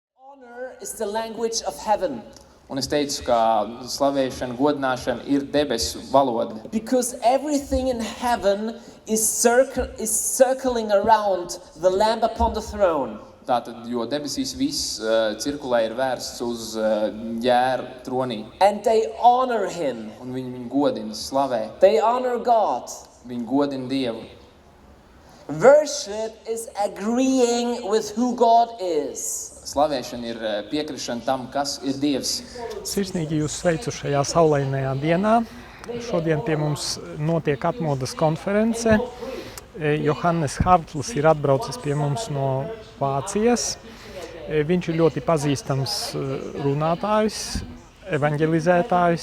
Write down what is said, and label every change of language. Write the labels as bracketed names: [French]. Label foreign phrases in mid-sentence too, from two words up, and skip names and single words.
[English] Honor is the language of heaven. [Latvian] Un es teicu, ka slavēšana, godināšana ir debesu valoda. [English] Because everything in heaven is circling around the Lamb upon the throne. [Latvian] Tātad, jo debesīs viss cirkulē ir vērsts uz ģēru tronī. [English] And they honor him. [Latvian] Un viņi godina, slavē. [English] They honor God. [Latvian] Viņi godina Dievu. [English] Worship is agreeing with who God is. [Latvian] Slavēšana ir piekrišana tam, kas ir Dievs. Sirsnīgi jūs sveicu šajā saulainajā dienā. Šodien pie mums notiek atmodas konference. Johannes Hartls ir atbraucis pie mums no Vācijas. Viņš ir ļoti pazīstams runātājs, evanģelizētājs.